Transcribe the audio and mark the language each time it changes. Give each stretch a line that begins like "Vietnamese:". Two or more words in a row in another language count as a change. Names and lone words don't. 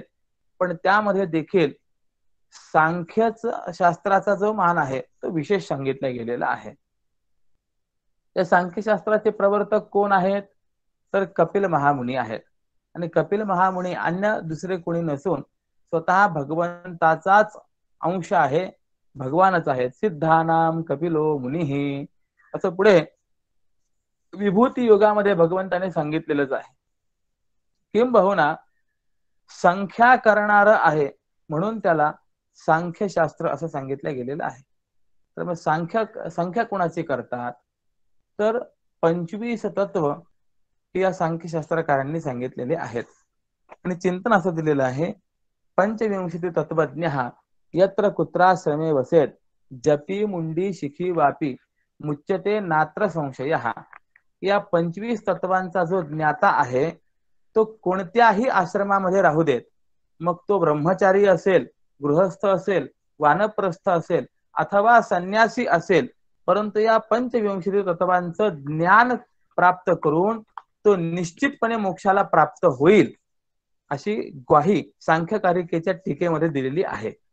Marathi: पण त्यामध्ये देखील सांख्यच शास्त्राचा जो मान आहे तो विशेष सांगितला गेलेला आहे. त्या सांख्यशास्त्राचे प्रवर्तक कोण आहेत तर कपिल महामुनी आहेत. आणि कपिल महामुनी अन्य दुसरे कोणी नसून स्वतः भगवंताचाच अंश आहे, भगवानच आहेत.
Sanskrit: सिद्धानाम कपिलो मुनिही
Marathi: असं पुढे विभूती योगामध्ये भगवंताने सांगितलेलंच आहे. किंबहुना संख्या करणार आहे म्हणून त्याला सांख्यशास्त्र असं सांगितलं गेलेलं आहे. तर मग संख्या कोणाची करतात तर 25 तत्व या सांख्यशास्त्रकारांनी सांगितलेले आहेत. आणि चिंतन असं दिलेलं आहे,
Sanskrit: पंचविंशति तत्वज्ञ यत्र कुत्राश्रमे वसेत जपी मुंडी शिखी वापी मुच्यते नात्र संशय.
Marathi: या 25 तत्वांचा जो ज्ञाता आहे तो कोणत्याही आश्रमामध्ये राहू देत, मग तो ब्रह्मचारी असेल, गृहस्थ असेल, वानप्रस्थ असेल अथवा संन्यासी असेल, परंतु या पंचविंशति तत्वांचं ज्ञान प्राप्त करून तो निश्चितपणे मोक्षाला प्राप्त होईल अशी ग्वाही सांख्यकारिकेच्या टीकेमध्ये दिलेली आहे.